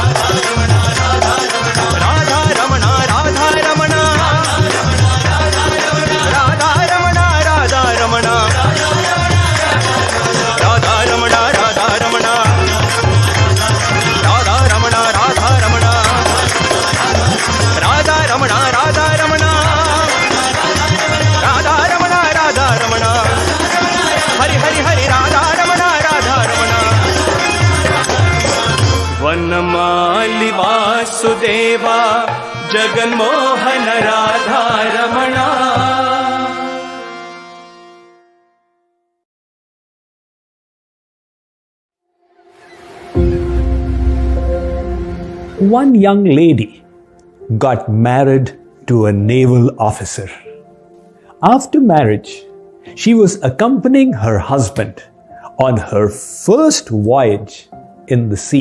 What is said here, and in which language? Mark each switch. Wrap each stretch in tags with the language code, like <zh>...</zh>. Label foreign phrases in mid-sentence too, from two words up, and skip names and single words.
<sa>राधा रमणा राधा रमणा राधा रमणा राधा रमणा राधा रमणा राधा रमणा राधा रमणा राधा रमणा राधा रमणा राधा रमणा राधा रमणा राधा रमणा हरि हरि हरि राधा रमणा राधा रमणा वनमाली वासुदेवा जगन्मोहन राधा रमणा</sa> <en>One young lady got married to a naval officer. After marriage, she was accompanying her husband on her first voyage in the sea.</en>